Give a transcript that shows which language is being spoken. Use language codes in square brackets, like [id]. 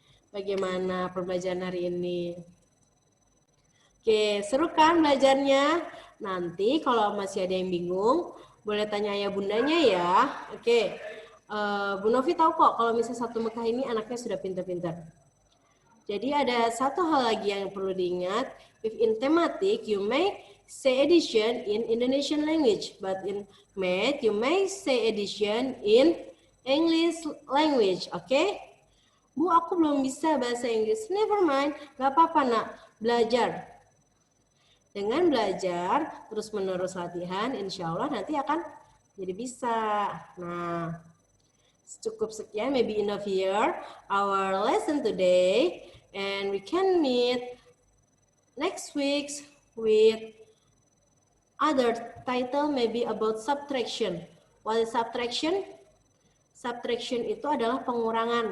[id] Bagaimana pembelajaran hari ini? Oke, seru kan belajarnya? Nanti kalau masih ada yang bingung, boleh tanya ayah bundanya ya. Oke, Bu Novi tahu kok kalau misalnya satu Mekah ini anaknya sudah pintar-pintar. Jadi ada satu hal lagi yang perlu diingat. [en] If in thematic, you may say addition in Indonesian language, but in math, you may say addition in English language. [id] Oke? Bu, aku belum bisa bahasa Inggris. [en] Never mind, [id] gak apa-apa nak, belajar. Dengan belajar, terus-menerus latihan, insya Allah nanti akan jadi bisa. Nah, cukup sekian, [en] maybe enough here, our lesson today. And we can meet next week with other title, maybe about subtraction. What is subtraction? [id] Subtraction itu adalah pengurangan.